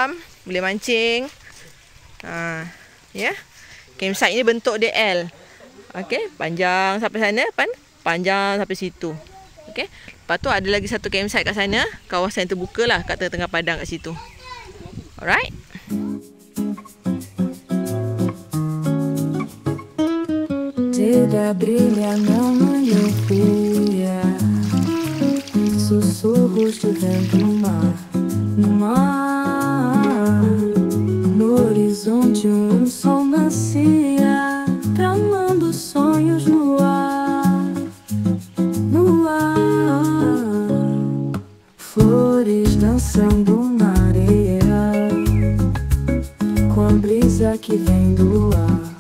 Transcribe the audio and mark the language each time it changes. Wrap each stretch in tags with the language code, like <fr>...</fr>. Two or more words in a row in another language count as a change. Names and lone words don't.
<ms>Sini kolam, boleh mancing. Ya. Campsite ni bentuk dia L. Okey, panjang sampai sana, panjang sampai situ. Okey. Lepas tu ada lagi satu campsite kat sana, kawasan terbuka lah kat tengah-tengah padang kat situ. Alright.</ms> <pt>Seda brilha na manhã fria, sussurros de vento no mar, no horizonte sol nascia, tramando sonhos no ar, flores dançando na areia, com a brisa que vem do ar.</pt>